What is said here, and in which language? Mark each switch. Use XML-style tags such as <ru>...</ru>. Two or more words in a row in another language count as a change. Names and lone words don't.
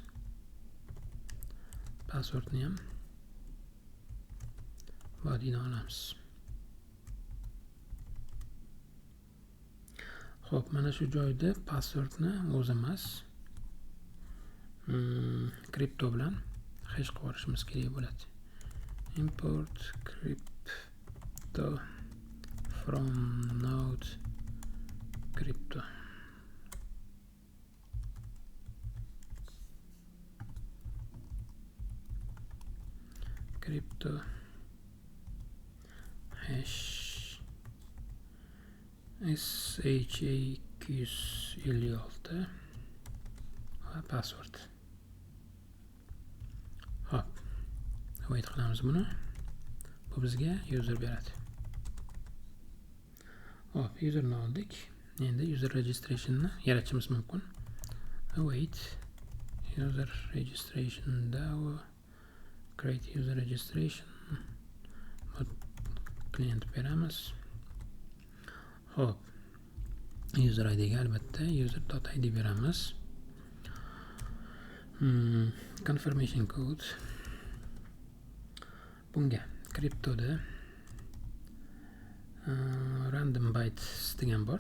<uz>Passwordni ham body dan olamiz. Xo'p, mana shu joyda passwordni o'zi emas, crypto bilan hash qilib olishimiz kerak bo'ladi.</uz> <en>Import crypto from node crypto. Crypto hash SHA256 va password.</en> <uz>Hop. Wait qilamiz buni. Bu bizga user beradi. Hop, userni oldik. Endi</uz> <en>user registrationni</en> <uz>yaratishimiz mumkin.</uz> <en>Await user registration DAO create user registration.</en> <uz>Client beramiz. Hop.</uz> <en>User ID</en> <uz>ga albatta user.id beramiz.</uz> <en>Confirmation code.</en> <uz>Bunga cryptoda</uz> <en>random bytes</en> <uz>degan bor.</uz>